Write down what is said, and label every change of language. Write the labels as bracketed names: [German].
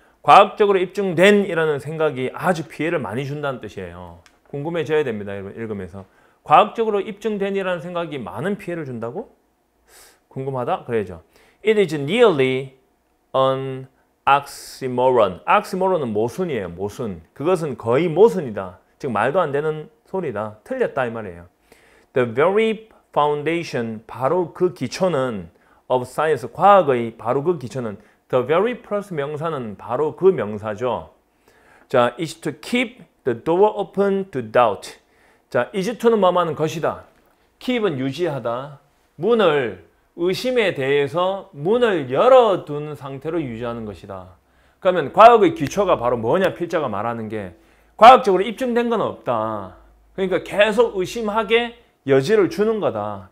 [Korean] 과학적으로 입증된 이라는 생각이 아주 피해를 많이 준다는 뜻이에요. 궁금해져야 됩니다. 여러분 읽으면서. 과학적으로 입증된 이라는 생각이 많은 피해를 준다고? 궁금하다? 그래야죠. [English] It is nearly an oxymoron. [Korean] oxymoron은 모순이에요. 모순. 그것은 거의 모순이다. 즉 말도 안 되는 소리다. 틀렸다 이 말이에요. [English] The very foundation, [Korean] 바로 그 기초는 [English] of science, [Korean] 과학의 바로 그 기초는 [English] the very [Korean] plus 명사는 바로 그 명사죠. [English] 자, is to keep the door open to doubt. [Korean] 자, [English] is to [Korean] 는 뭐하는 것이다. keep은 유지하다. 문을, 의심에 대해서 문을 열어둔 상태로 유지하는 것이다. 그러면 과학의 기초가 바로 뭐냐? 필자가 말하는 게 과학적으로 입증된 건 없다. 그러니까 계속 의심하게 여지를 주는 거다.